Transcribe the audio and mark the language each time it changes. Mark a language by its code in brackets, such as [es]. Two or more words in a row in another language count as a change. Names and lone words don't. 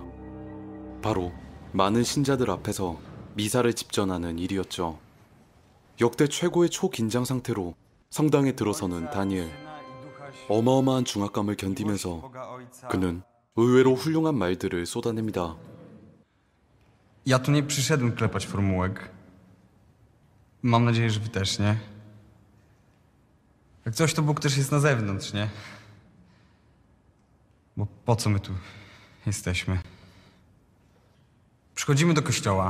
[ko] 바로 많은 신자들 앞에서 미사를 집전하는 일이었죠. 역대 최고의 초긴장 상태로 성당에 들어서는 다니엘. 어마어마한 중압감을 견디면서 그는 의외로 훌륭한 말들을 쏟아냅니다. [pl] Ja tu nie przyszedłem klepać formułek. Mam nadzieję, że wy też, nie? Jak coś, to Bóg też jest na zewnątrz, nie? Bo po co my tu jesteśmy? Przychodzimy do kościoła.